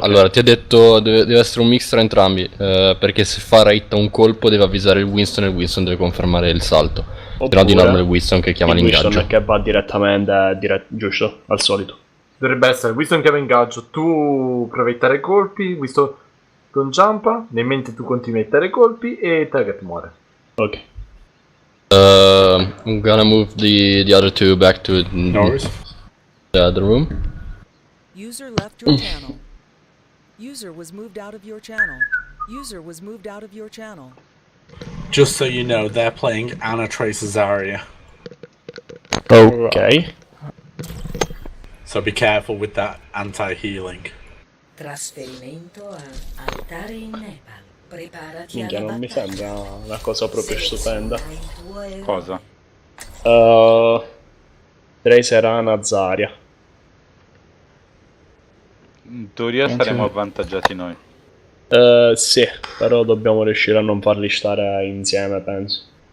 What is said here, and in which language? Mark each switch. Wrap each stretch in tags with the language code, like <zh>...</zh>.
<it>Allora, ti ha detto deve essere un mix tra entrambi, perché se Farah hitta un colpo deve avvisare il Winston e il Winston deve confermare il salto. Se no di norma è il Winston che chiama l'ingaggio. Winston che va direttamente, giusto, al solito. Dovrebbe essere Winston che va in gaggio, tu provi a hittare colpi, Winston con jumpa, nel mentre tu continui a hittare colpi e target muore. Ok.</it> <en>I'm gonna move the other two back to the other room. User left your channel. User was moved out of your channel. User was moved out of your channel. Just so you know, they're playing Anna Tracer Zarya. Ok. So be careful with that anti-healing.</en> <it>Trasferimento a altare in Nepal. Preparati Minchia, alla non mi battaglia. sembra una cosa proprio stupenda. Cosa? Tracer Ana Zarya. In teoria saremo avvantaggiati noi. Sì, però dobbiamo riuscire a non farli stare insieme, penso.</it>